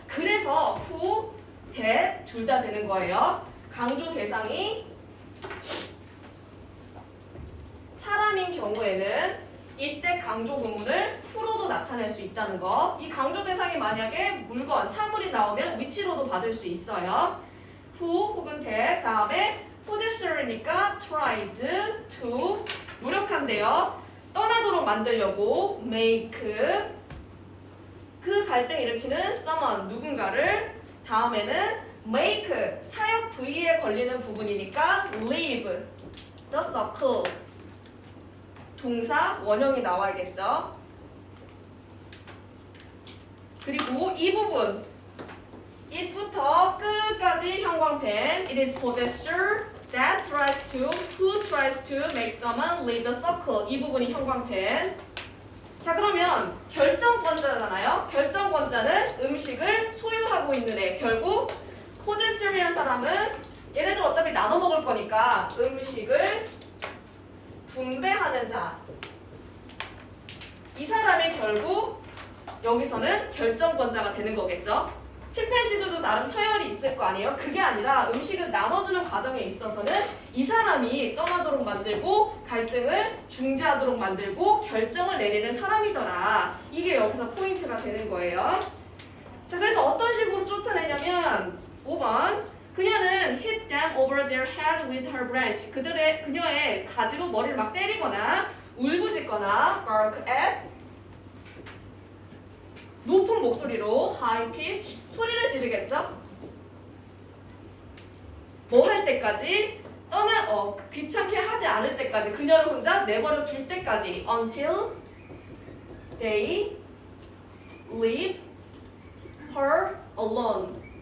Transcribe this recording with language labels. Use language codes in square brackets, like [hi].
[ko] 그래서 who, that 둘 다 되는 거예요. 강조 대상이 사람인 경우에는 이때 강조 구문을 who로도 나타낼 수 있다는 거. 이 강조 대상이 만약에 물건, 사물이 나오면 which로도 받을 수 있어요. who 혹은 that 다음에 possessor이니까 [en] tried to [ko] 노력한대요. 떠나도록 만들려고 make 그 갈등 일으키는 someone 누군가를 다음에는 make 사역 V에 걸리는 부분이니까 [en] leave the circle [ko] 동사 원형이 나와야겠죠. 그리고 이 부분 it부터 끝까지 형광펜 [en] it is possessor that tries to who tries to make someone leave the circle [ko] 이 부분이 형광펜. 자 그러면 결정권자잖아요. 결정권자는 음식을 소유하고 있는 애. 결국 possessor이란 사람은 얘네들 어차피 나눠 먹을 거니까 음식을 분배하는 자. 이 사람이 결국 여기서는 결정권자가 되는 거겠죠. 침팬지들도 나름 서열이 있을 거 아니에요. 그게 아니라 음식을 나눠주는 과정에 있어서는 이 사람이 떠나도록 만들고 갈등을 중재하도록 만들고 결정을 내리는 사람이더라. 이게 여기서 포인트가 되는 거예요. 자, 그래서 어떤 식으로 쫓아내냐면 5번 그녀는 [en] hit them over their head with her branch. [ko] 그녀의 가지로 머리를 막 때리거나 울부짖거나 [en] bark at [ko] 높은 목소리로 [en] high pitch [ko] 소리를 지르겠죠. 뭐 할 때까지 귀찮게 하지 않을 때까지 그녀를 혼자 내버려 둘 때까지 [en] until they leave her alone.